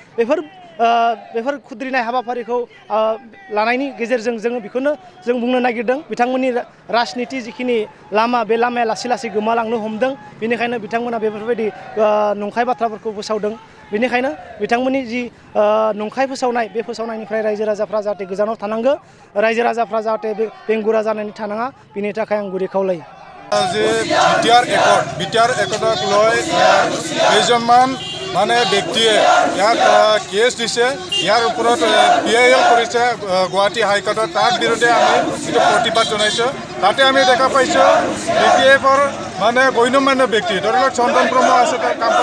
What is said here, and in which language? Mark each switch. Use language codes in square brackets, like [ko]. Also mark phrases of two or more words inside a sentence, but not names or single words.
[brx] बेफोर खुद्रिनाय हाबाफारिखौ लानायनि गेजेरजों जोङो बेखौनो जों बुंनो नागिरदों बिथांमोननि राजनिति जिखिनि लामा बे लामाया लासै लासै गोमालांनो हमदों बेनिखायनो बिथांमोना बेफोरबायदि नंखाय बाथ्राफोरखौ फोसावदों बेनिखायनो बिथांमोननि जि नंखाय फोसावनाय बे फोसावनायनिफ्राय रायजो राजाफ्रा जाहाथे गोजानाव थानांगौ रायजो राजाफ्रा जाहाथे बेंगुरा जानानै थानाङा बिनि थाखाय आं गुरै खावलायो [as] যে বিটিআর একৰ্ডক লৈ কেইজনমান মানে ব্যক্তিয়ে ইয়াক কেছ দিছে ইয়াৰ ওপৰত PIL কৰিছে গুৱাহাটী হাইকোৰ্টত তাৰ বিৰুদ্ধে আমি যিটো প্ৰতিবাদ জনাইছোঁ তাতে আমি দেখা পাইছোঁ BTFৰ মানে গণ্যমান্য ব্যক্তি ধৰি লওক চন্দন ব্ৰহ্ম আছে কাম্পা